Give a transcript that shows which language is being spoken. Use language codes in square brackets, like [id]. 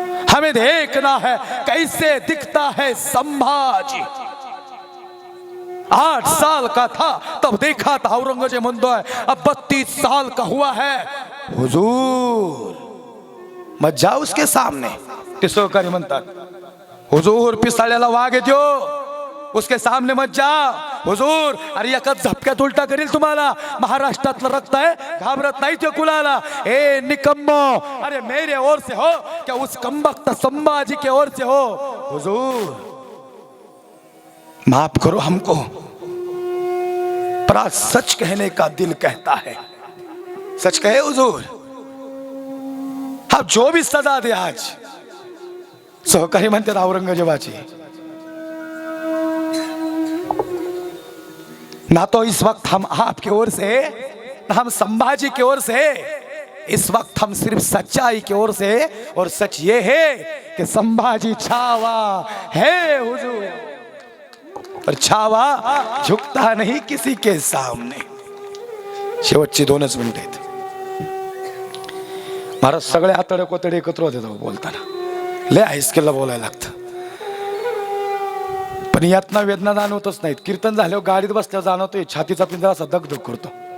[hi] हमें देखना है कैसे दिखता है संभाजी. 8 साल का था तब देखा था. औरंगजेब [mr] म्हणतोय [hi] अब 32 साल का हुआ है हुजूर. मत जा उसके सामने. [mr] ते सहकारी म्हणतात हुजूर पिसाळ्याला वाघ येतो, [hi] उसके सामने मत जा हुजूर. [mr] अरे एकच झपक्यात उलटा करील तुम्हाला. महाराष्ट्रातलं रक्त आहे, घाबरत नाही ते कुलाला. [hi] ए निकम्मो, अरे मेरे ओर से हो क्या उस कमबख्त संभाजी के ओर से हो. हुजूर माफ करो हमको, पर आज सच कहने का दिल कहता है. सच कहे हुजूर, आप जो भी सजा दे आज, [mr] सहकारी म्हणतात औरंगजेबाची, [hi] ना तो इस वक्त हम आपकी ओर से, ना हम संभाजी की ओर से, इस वक्त हम सिर्फ सच्चाई की ओर से, और सच ये है कि संभाजी छावा है हुजूर, और छावा झुकता नहीं किसी के सामने. [mr] शेवटची 2च मिनिटं आहेत. महाराज सगळे आतडे कोतडे एकत्र होते बोलताना, लय ऐसकेला बोलायला लागतं, पण यातना वेदना जाणवतच नाहीत. कीर्तन झाल्यावर गाडीत बसल्यावर जाणवतोय छातीचा पिंजरा असा धगधग करतो.